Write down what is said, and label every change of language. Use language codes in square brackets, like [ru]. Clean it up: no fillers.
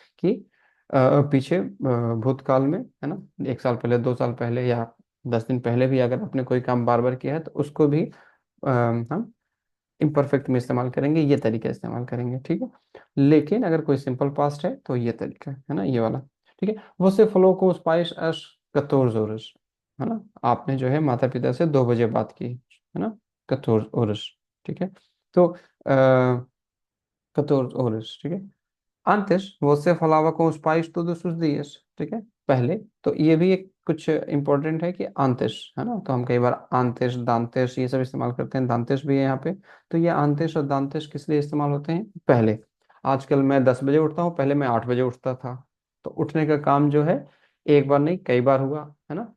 [hi] कि पीछे भूतकाल में, है ना, 1 साल पहले, 2 साल पहले, या 10 दिन पहले भी अगर आपने कोई काम बार बार किया है तो उसको भी हम इम्परफेक्ट में इस्तेमाल करेंगे, ये तरीका इस्तेमाल करेंगे। ठीक है। लेकिन अगर कोई सिंपल पास्ट है तो ये तरीका है ना, ये वाला। ठीक है। [pt] você falou com os pais às 14 horas, है ना। [hi] आपने जो है माता पिता से 2 बजे बात की, है ना, [pt] 14 horas। [hi] ठीक है। तो [pt] 14 horas। [hi] ठीक है। [pt] Antes, você falava com os pais todos os dias। [hi] ठीक है। पहले, तो ये भी एक कुछ इंपॉर्टेंट है कि antes, है ना। तो हम कई बार antes, dantes ये सब इस्तेमाल करते हैं, dantes भी है यहाँ पे। तो ये antes और dantes किस लिए इस्तेमाल होते हैं, पहले। आजकल मैं 10 बजे उठता हूँ, पहले मैं 8 बजे उठता था। तो उठने का काम जो है एक बार नहीं कई बार हुआ, है ना।